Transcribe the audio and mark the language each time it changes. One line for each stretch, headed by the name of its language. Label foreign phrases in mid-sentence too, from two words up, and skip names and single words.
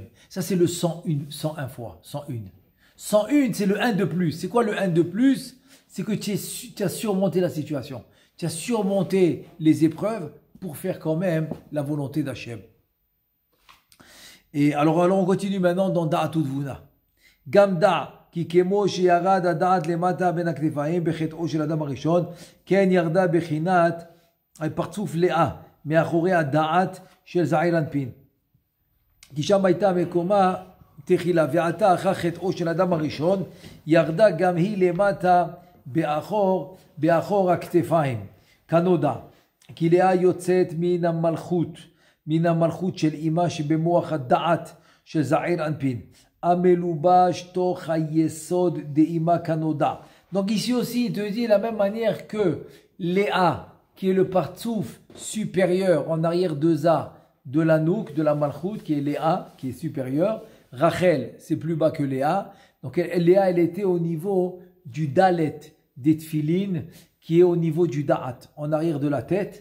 French: Ça c'est le 101 fois, 101. 101, c'est le 1 de plus. C'est quoi le 1 de plus? C'est que tu as surmonté la situation. Tu as surmonté les épreuves pour faire quand même la volonté d'Hachem. Et alors on continue maintenant dans Da'atud Vuna.
Hebrew: גמדא, כי כמו שירד הדעת למטה בין הכתפיים בחטאו של אדם הראשון, כן ירדה בחינת פרצוף לאה מאחורי הדעת של זעיר אנפין. כי שם הייתה מקומה תחילה, ועתה אחר חטאו של אדם הראשון, ירדה גם היא למטה באחור הכתפיים, כנודע. כי לאה יוצאת מן המלכות של אימה שבמוח הדעת של זעיר אנפין, המלובש תוך היסוד דאימה כנודע.
French: Donc ici aussi, il te dit de la même manière que Léa, qui est le partsouf supérieur en arrière de Za, de la Nouk, de la Malchut, qui est Léa, qui est supérieur. Rachel, c'est plus bas que Léa. Donc Léa, elle était au niveau du Dalet des Tfilin, qui est au niveau du Da'at, en arrière de la tête.